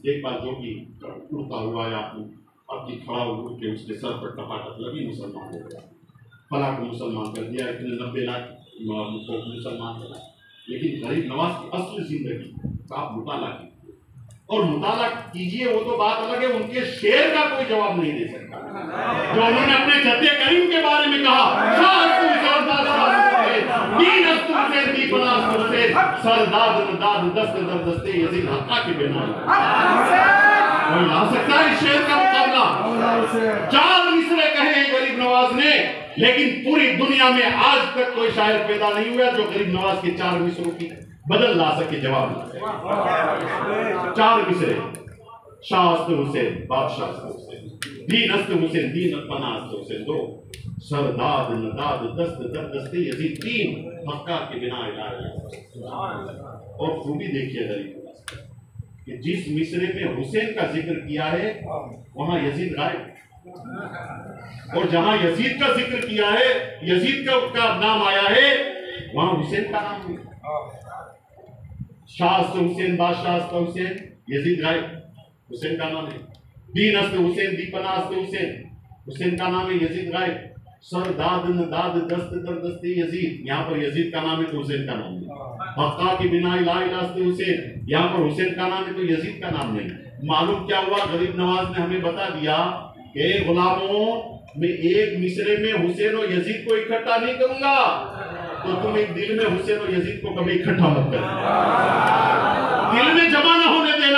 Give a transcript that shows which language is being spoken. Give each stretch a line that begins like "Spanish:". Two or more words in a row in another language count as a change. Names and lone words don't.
Urdu: ایک بار جو بھی اڑتا ہوا یا اپنی کھڑا ہو کے اس کے سر پر ٹپاٹپ لگی، مسلمان ہو گیا، فلاں کو مسلمان کر دیا، اتنے 90 لاکھ کو مسلمان کر، لیکن غریب نواز کی اصل زندگی کا آپ مطالعہ کیجیے، اور مطالعہ کیجیے، وہ تو بات الگ ہے، ان کے شعر کا کوئی جواب نہیں دے سکتا جو انہوں نے اپنے جد کریم کے بارے میں کہا۔
Persian: سرداد داد دست در دستے یزید حقہ کے بنا
Urdu: کوئی لا سکتا ہے اس شعر کا مقابلہ؟ 4 مصرے کہے ہیں غریب نواز نے، لیکن پوری دنیا میں آج تک کوئی شاعر پیدا نہیں ہوا جو غریب نواز کے 4 مصروں کی بدل لا سکے، جواب لا سکے۔ 4 مصرے،
Persian: شاہ است حسین، بادشاہ است حسین، دین است حسین، دین پناہ است حسین 2، سرداد نداد دست در دستے یزید 3، حقہ کے بنا الہ الا۔
Urdu: اور خوبی دیکھیے غریب نواز کہ جس مصرے میں حسین کا ذکر کیا ہے وہاں یزید غائب، اور جہاں یزید کا ذکر کیا ہے، یزید کا نام آیا ہے، وہاں حسین کا نام نہیں۔
Persian: شاہ است حسین، بادشاہ است حسین،
Urdu: یزید غائب، حسین کا نام ہے۔
Persian: دین است حسین، دی پناہ است حسین،
Urdu: حسین کا نام ہے، یزید غائب۔
Persian: سر داد نداد دست در دستے یزید،
Urdu: یہاں پر یزید کا نام ہے تو حسین کا نام نہیں۔
Persian: حقہ کی بنا الہ الا است حسین،
Urdu: یہاں پر حسین کا نام ہے تو یزید کا نام نہیں۔ معلوم کیا ہوا؟ غریب نواز نے ہمیں بتا دیا کہ غلاموں میں ایک مصرے میں حسین و یزید کو اکٹھا نہیں کروں گا، تو تم ایک دل میں حسین و یزید کو کبھی اکٹھا مت کرنا، دل میں جمع نہ ہونے دینا۔